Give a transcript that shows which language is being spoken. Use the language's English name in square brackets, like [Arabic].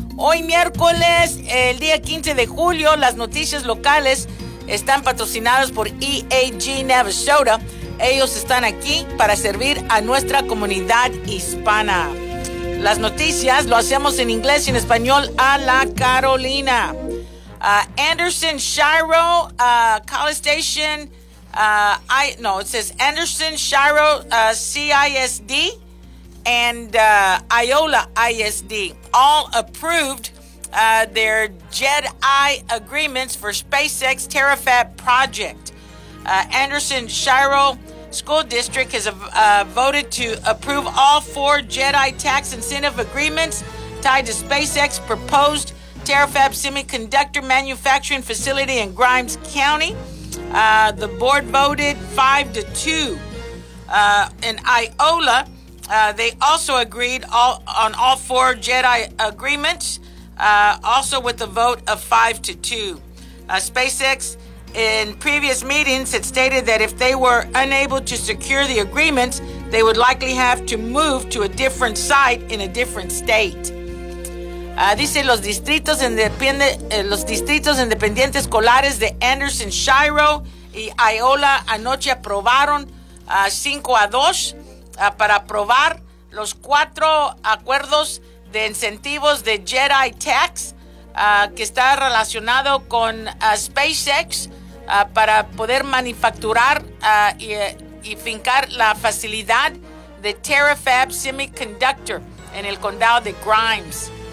[Spanish] Hoy miércoles, el día 15 de julio, las noticias locales están patrocinadas por EAG Navasota. Ellos están aquí para servir a nuestra comunidad hispana. Las noticias lo hacemos en inglés y en español a la Carolina. [English] Anderson Shiro College Station. Anderson Shiro CISD and Iola ISD all approved their JEDI agreements for SpaceX TerraFab project. Anderson Shiro School District has voted to approve all four JEDI tax incentive agreements tied to SpaceX proposed TerraFab semiconductor manufacturing facility in Grimes County. The board voted 5-2. In Iola, they also agreed on all four JEDI agreements, also with a vote of 5-2. SpaceX, in previous meetings, had stated that if they were unable to secure the agreements, they would likely have to move to a different site in a different state. [Spanish] Dice, los distritos independientes escolares de Anderson Shiro y Iola anoche aprobaron 5-2 para aprobar los cuatro acuerdos de incentivos de JEDI Tax que está relacionado con SpaceX para poder manufacturar y fincar la facilidad de TerraFab Semiconductor en el condado de Grimes.